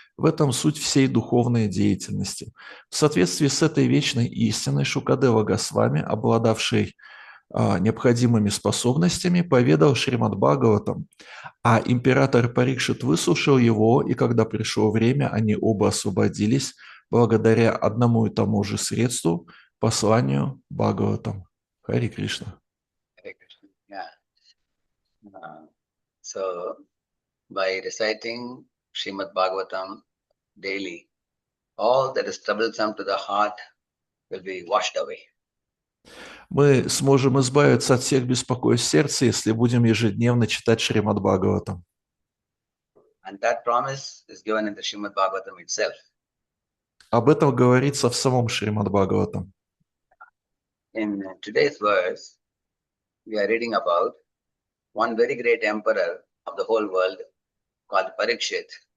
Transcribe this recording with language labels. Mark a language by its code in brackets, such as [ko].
[ru] В этом суть всей духовной деятельности. В соответствии с этой вечной истиной Шукадева Госвами, обладавший необходимыми способностями, поведал Шримад Бхагаватам, а император Парикшит выслушал его, и когда пришло время, они оба освободились благодаря одному и тому же средству, посланию Бхагаватам. Хари Кришна. [en] Hare Krishna. Yeah. So, by reciting Srimad Bhagavatam daily, all that is troublesome to the heart will be washed away. [ru] Мы сможем избавиться от всех беспокойств сердца, если будем ежедневно читать Шримад Бхагаватам. [en] And that promise is given in the Srimad Bhagavatam itself. [ru] Об этом говорится в самом Шримад Бхагаватам. [en] In today's verse, we are reading about one very great emperor of the whole world called Parikshit.